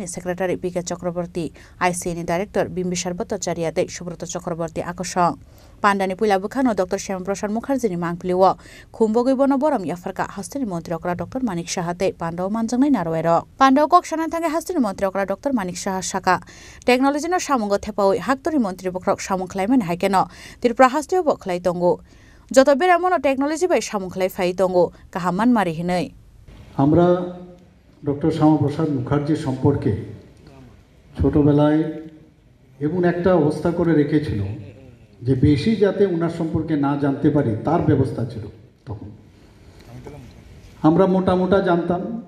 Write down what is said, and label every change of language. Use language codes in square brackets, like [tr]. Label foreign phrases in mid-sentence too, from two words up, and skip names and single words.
[trp] सेक्रेटारि बीके चक्रवर्ती आईसीए नि डाइरेक्टर बिम्बिसार भट्टाचार्य दै सुब्रत चक्रवर्ती आकर्षण पान्डानि पुइला बुखानो डॉक्टर श्यामा प्रसाद मुखार्जीनि मांगफिलिव खुम्बगै बन बरम याफरका हास्तेनि मंत्री अकरा डॉक्टर मानिक साहाते पान्डाव मानजांनाय नारवायर पान्डाव कक्साना थांगे हास्तेनि मंत्री अकरा डॉक्टर मानिक साहा साका टेक्नोलॉजी नो सामंग थेपावै हाक्तोनि मंत्री बखरक सामंग खलायमानि हाइकेनो त्रिपुरा हास्तियो बखलाय तंगो जत बेरामनो टेक्नोलॉजी बै सामंग खलाय फाय तंगो काहामान मारि हिनै [bn] আমরা ডক্টর শ্যামাপ্রসাদ মুখার্জি সম্পর্কে ছোটবেলায় এমন একটা অবস্থা করে রেখেছিল যে বেশি যাতে ওনার সম্পর্কে না জানতে পারি তার ব্যবস্থা ছিল তখন আমরা মোটা জানতাম